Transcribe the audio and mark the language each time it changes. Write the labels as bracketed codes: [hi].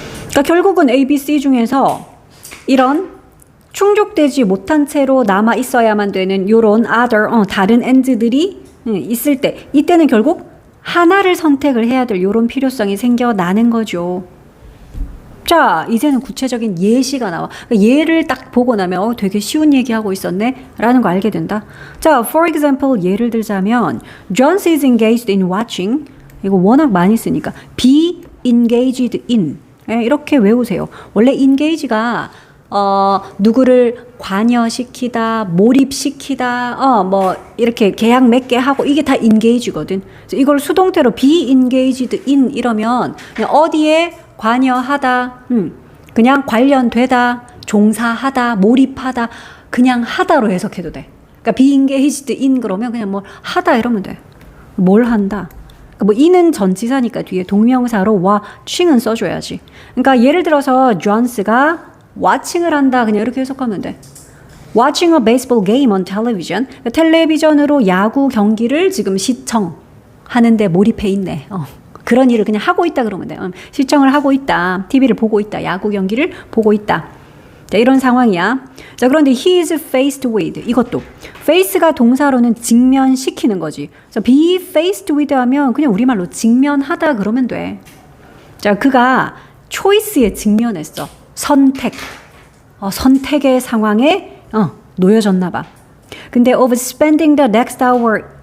[ko] 그러니까 결국은 A, B, C 중에서 이런 충족되지 못한 채로 남아 있어야만 되는 요런 other, 다른 and들이 있을 때, 이때는 결국 하나를 선택을 해야 될 요런 필요성이 생겨나는 거죠. 자, 이제는 구체적인 예시가 나와. 그러니까 예를 딱 보고 나면 되게 쉬운 얘기하고 있었네 라는 거 알게 된다. [en] 자, for example [ko] 예를 들자면 [en] John is engaged in watching. [ko] 이거 워낙 많이 쓰니까 be engaged in. 이렇게 외우세요. 원래 engage가 누구를 관여시키다, 몰입시키다, 뭐 이렇게 계약 맺게 하고 이게 다 engage거든. 이걸 수동태로 be engaged in 이러면 그냥 어디에 관여하다, 그냥 관련되다, 종사하다, 몰입하다, 그냥 하다로 해석해도 돼. 그러니까 be engaged in 그러면 그냥 뭐 하다 이러면 돼. 뭘 한다. 그러니까 뭐 in은 전치사니까 뒤에 동명사로 watching은 써줘야지. 그러니까 예를 들어서 존스가 watching을 한다 그냥 이렇게 해석하면 돼. [en] Watching a baseball game on television. [ko] 그러니까 텔레비전으로 야구 경기를 지금 시청하는데 몰입해 있네. 그런 일을 그냥 하고 있다 그러면 돼. 시청을 하고 있다. TV를 보고 있다. 야구 경기를 보고 있다. 자, 이런 상황이야. [en] 자, 그런데 he is faced with. [ko] 이것도 face가 동사로는 직면시키는 거지. 그래서 be faced with 하면 그냥 우리말로 직면하다 그러면 돼. 자, 그가 choice에 직면했어. 선택. 선택의 상황에 놓여졌나 봐. [en] 근데 of spending the next hour.